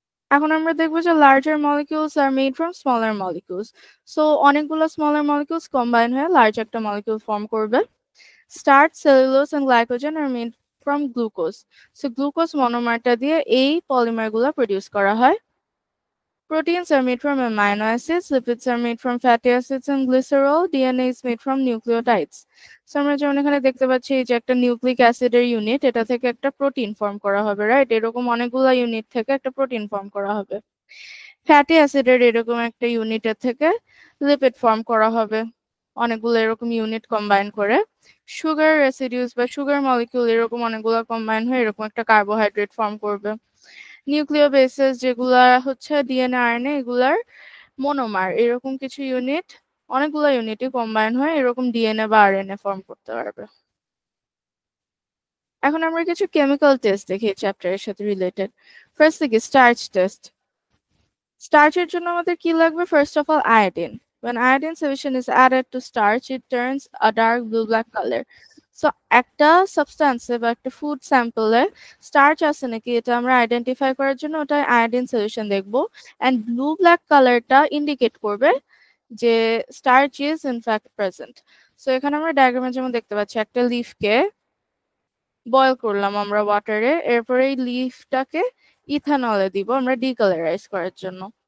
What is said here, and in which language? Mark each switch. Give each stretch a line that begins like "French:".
Bangla: এখন আমরা দেখবো যে
English: Larger molecules are made from smaller molecules.
Bangla: So অনেকগুলো স্মলার মলিকিউলস কম্বাইন হয়ে লার্জ একটা মলিকিউল ফর্ম করবে।
English: Starch, cellulose and glycogen are made from glucose.
Bangla: So glucose মনোমারটা দিয়ে এই পলিমারগুলো প্রডিউস করা হয়।
English: Proteins are made from amino acids, lipids are made from fatty acids and glycerol, DNA is made from nucleotides.
Bangla: So আমরা যেমন এখানে দেখতে পাচ্ছি এই যে একটা নিউক্লিক অ্যাসিডের ইউনিট, এটা থেকে একটা প্রোটিন ফর্ম করা হবে, রাইট? এরকম অনেকগুলো ইউনিট থেকে একটা প্রোটিন ফর্ম করা হবে। ফ্যাটি অ্যাসিডের এরকম একটা ইউনিটের থেকে লিপিড ফর্ম করা হবে, অনেকগুলো এরকম ইউনিট কম্বাইন করে। সুগার রেসিডিউস বা সুগার মলিকিউল এরকম অনেকগুলো কম্বাইন হয়ে এরকম একটা কার্বোহাইড্রেট ফর্ম করবে। নিউক্লিওবেসেস যেগুলা হচ্ছে ডিএনএ, আরএনএ, এগুলার মনোমার, এরকম কিছু ইউনিট, অনেকগুলো ইউনিটই কম্বাইন হয়ে এরকম ডিএনএ বা আরএনএ ফর্ম করতে পারবে। এখন আমরা কিছু কেমিক্যাল টেস্ট দেখি এই চ্যাপ্টারের সাথে রিলেটেড। ফার্স্ট থেকে স্টার্চ টেস্ট। স্টার্চের জন্য আমাদের কি লাগবে?
English: First of all iodine. When iodine solution is added to starch, it turns a dark blue-black color.
Bangla: So একটা সাবস্ট্যান্সে বা একটা ফুড স্যাম্পলে স্টার্চ আছে নাকি এটা আমরা আইডেন্টিফাই করার জন্য ওটা আয়োডিন সলিউশন দেখবো, অ্যান্ড ব্লু ব্ল্যাক কালারটা ইন্ডিকেট করবে যে
English: Starch is in fact present.
Bangla: So এখানে আমরা ডায়াগ্রামে যেমন দেখতে পাচ্ছি, একটা লিফকে বয়েল করলাম আমরা ওয়াটারে, এরপরে এই লিফটাকে ইথানলে দিব আমরা ডিকালারাইজ করার জন্য।